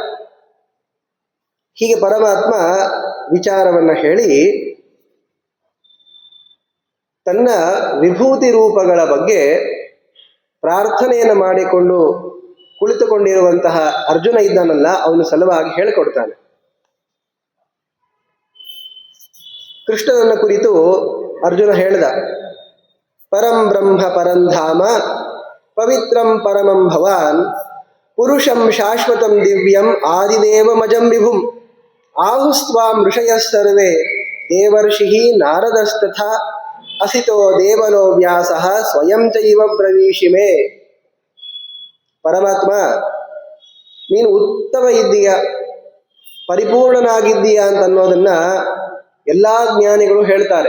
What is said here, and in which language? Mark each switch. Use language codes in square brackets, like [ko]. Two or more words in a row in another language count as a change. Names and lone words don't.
[kn] ಹೀಗೆ ಪರಮಾತ್ಮ ವಿಚಾರವನ್ನ ಹೇಳಿ ತನ್ನ ವಿಭೂತಿ ರೂಪಗಳ ಬಗ್ಗೆ ಪ್ರಾರ್ಥನೆಯನ್ನು ಮಾಡಿಕೊಂಡು ಕುಳಿತುಕೊಂಡಿರುವಂತಹ ಅರ್ಜುನ ಇದ್ದಾನಲ್ಲ, ಅವನು ಸಲುವಾಗಿ ಹೇಳಿಕೊಡ್ತಾನೆ. ಕೃಷ್ಣನನ್ನ ಕುರಿತು ಅರ್ಜುನ ಹೇಳ್ದ, [sa] ಪರಂ ಬ್ರಹ್ಮ ಪರಂಧಾಮ ಪವಿತ್ರಂ ಪರಮಂ ಭವಾನ್ ಪುರುಷಂ ಶಾಶ್ವತಂ ದಿವ್ಯಂ ಆದಿದೇವಮಜಂ ವಿಭುಂ ಆಹುಸ್ತ್ವಾಂ ಋಷಯಃ ಸರ್ವೇ ದೇವರ್ಷಿ ನಾರದಸ್ತಥಾ ಅಸಿತೋ ದೇವಲೋ ವ್ಯಾಸಃ ಸ್ವಯಂ ಚೈವ ಪ್ರವೀಶಿಮೆ. [kn] ಪರಮಾತ್ಮ, ನೀನು ಉತ್ತಮ ಇದ್ದೀಯ, ಪರಿಪೂರ್ಣನಾಗಿದ್ದೀಯ ಅಂತ ಅನ್ನೋದನ್ನ ಎಲ್ಲಾ ಜ್ಞಾನಿಗಳು ಹೇಳ್ತಾರೆ.